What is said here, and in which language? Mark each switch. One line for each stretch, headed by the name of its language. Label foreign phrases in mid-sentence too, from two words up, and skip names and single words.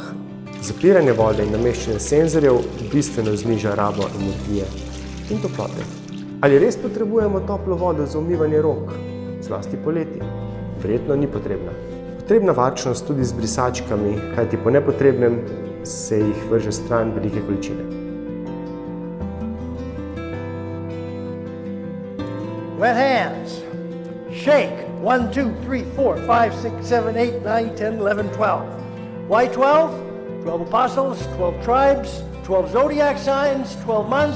Slovenian: Zapiranje vode in nameščanje senzorjev bistveno zniža rabo energije in toplote. Ali res potrebujemo toplo vodo za umivanje rok, zlasti poleti? Verjetno ni potrebna. Potrebna varčnost tudi z brisačkami, kajti po nepotrebnem se jih vrže stran velike količine.
English: Wet hands. Shake. 1, 2, 3, 4, 5, 6, 7, 8, 9, 10, 11, 12. Why 12? 12 apostles, 12 tribes, 12 zodiac signs, 12 months.